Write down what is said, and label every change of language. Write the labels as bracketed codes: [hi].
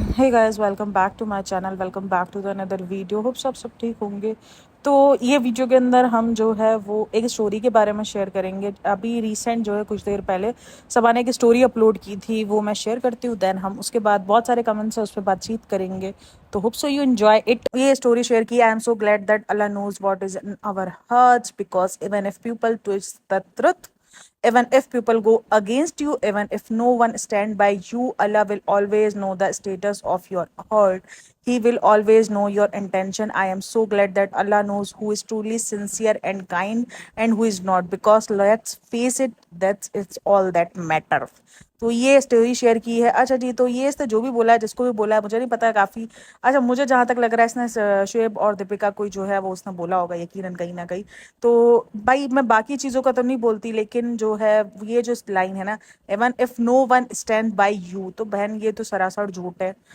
[en] Hey guys, welcome back to my channel. Welcome back to the another video. [hi] Hope सब ठीक होंगे। तो ये वीडियो के अंदर हम जो है वो एक स्टोरी के बारे में शेयर करेंगे। अभी रिसेंट जो है कुछ देर पहले सबा ने एक स्टोरी अपलोड की थी, वो मैं शेयर करती हूँ। देन हम उसके बाद बहुत सारे कमेंट्स है उस पर बातचीत करेंगे। तो [en] Hope so you enjoy it. [hi] ये स्टोरी शेयर की। [en] I am so glad that Allah knows what is in our hearts, because even if people twist the truth, even if people go against you, even if no one stand by you, Allah will always know the status of your heart. He will always know your intention. I am so glad that Allah knows who is truly sincere and kind and who is not, because let's face it, that's it's all that matter. [hi] तो ये story share की है। अच्छा जी, तो ये इसने जो भी बोला है, जिसको भी बोला है, मुझे नहीं पता है काफ़ी। अच्छा, मुझे जहाँ तक लग रहा है इसने शुएब और दीपिका कोई जो है वो उसने बोला होगा यकीनन कहीं ना कहीं। तो भाई मैं बाकी चीज़ों का तो नहीं बोलती, लेकिन जो है ये जो लाइन है ना, [en] even if no one stand by you, [hi] तो बहन ये तो सरासर झूठ है।